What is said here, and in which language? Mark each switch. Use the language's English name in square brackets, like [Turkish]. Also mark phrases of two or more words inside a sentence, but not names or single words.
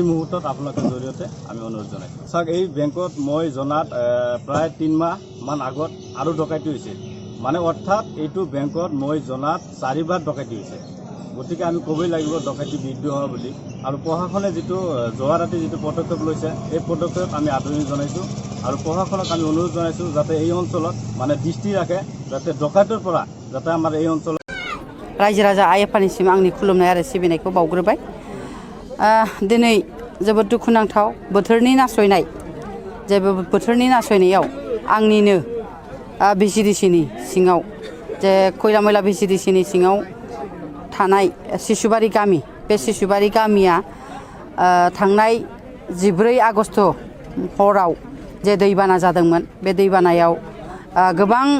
[Assamese] মুহূৰ্তত আপোনালোকৰ জৰিয়তে আমি অনুৰোধ জনাইছোঁ চাওক এই বেংকত মই জনাত প্ৰায় 3 মাহমান আগত আৰু ডকাইতি হৈছিল মানে অৰ্থাৎ এইটো বেংকত মই জনাত 4বাৰ ডকাইতি হৈছে গতিকে আমি ক'বই লাগিব ডকাইতি বৃদ্ধি হোৱা বুলি আৰু প্ৰশাসনে যিটো যোৱা ৰাতি যিটো পদক্ষেপ লৈছে এই পদক্ষেপ আমি আদৰণি জনাইছোঁ আৰু প্ৰশাসনক আমি অনুৰোধ জনাইছোঁ যাতে এই অঞ্চলত মানে দৃষ্টি ৰাখে যাতে ডকাইতৰ পৰা যাতে আমাৰ এই অঞ্চলত [Bodo] रायजो राजा आइ आफानिसिम आंनि खुलुमनाय आरो सिबिनायखौ बावग्रोबाय दिनै जोबोद दुखुनांथाव बोथोरनि नासयनाय जेबो बोथोरनि नासयनायाव आंनिनो भिसिडिसिनि सिङाव जे खैरामैला भिसिडिसिनि सिङाव थानाय शिशुबारि गामि बे शिशुबारि गामिया थांनाय 14 आगस्ट हराव जे दैबाना जादोंमोन बे दैबानायाव गोबां